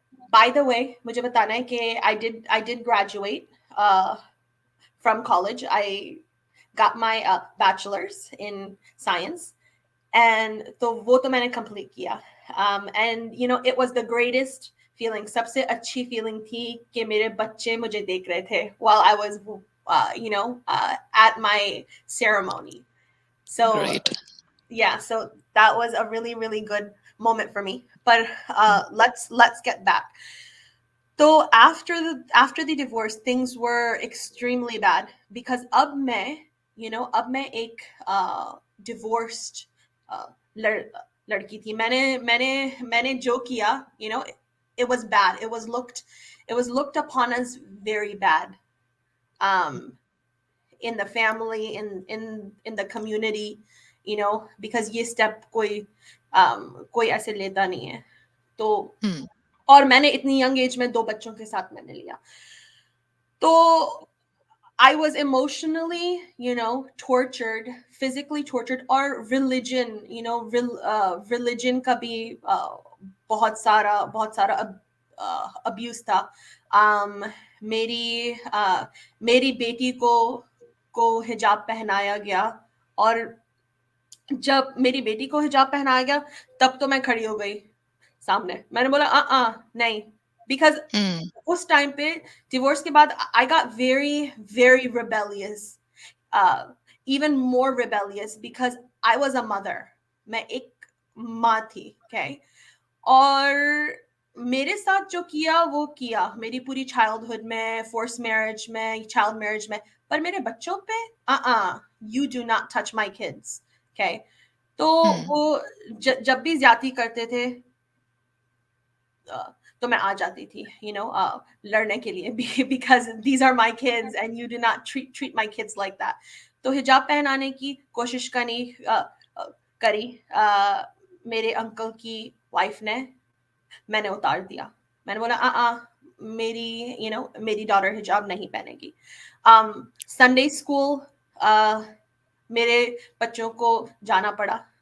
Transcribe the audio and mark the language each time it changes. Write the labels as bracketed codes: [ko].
[en] By the way, [hi] मुझे बताना है कि [en] I did graduate from college. I got my bachelor's in science, and [hi] तो वो तो मैंने complete किया. [en] And it was the greatest feeling. [hi] सबसे अच्छी feeling थी कि मेरे बच्चे मुझे देख रहे थे [en] while I was at my ceremony. So Great. yeah, so that was a really, really good moment for me. But Mm. let's get back. So after the divorce, things were extremely bad, because [hi] अब मैं एक divorced uh, लड़, लड़की थी. मैंने जो किया, [en] it was bad. It was looked upon as very bad, um, in the family, in the community, because [hi] ये step कोई ऐसे लेता नहीं है. तो हुँ, और मैंने इतनी यंग एज में 2 बच्चों के साथ मैंने लिया। [en] तो I was emotionally, tortured, physically tortured, और religion, religion [hi] का भी बहुत सारा abuse था. Um, मेरी मेरी बेटी को हिजाब पहनाया गया, और जब मेरी बेटी को हिजाब पहनाया गया, तब तो मैं खड़ी हो गई सामने. मैंने बोला नहीं, बिकॉज हुँ, उस टाइम पे डिवोर्स के बाद [en] I got very very rebellious, even more rebellious, because I was a mother. [hi] मैं एक माँ थी, okay? और मेरे साथ जो किया वो किया मेरी पूरी चाइल्डहुड में, फोर्स मैरिज में, चाइल्ड मैरिज में, पर मेरे बच्चों पे [en] you do not touch my kids, [hi] okay? तो हुँ। वो जब भी ज्यादती करते थे, uh, तो मैं आ जाती थी, लड़ने के लिए, [en] because these are my kids and you do not treat my kids like that. [hi] तो हिजाब पहनाने की कोशिश करी मेरे अंकल की वाइफ ने. मैंने उतार दिया. मैंने बोला मेरी डॉटर हिजाब नहीं पहनेगी. संडे स्कूल मेरे बच्चों को जाना पड़ा.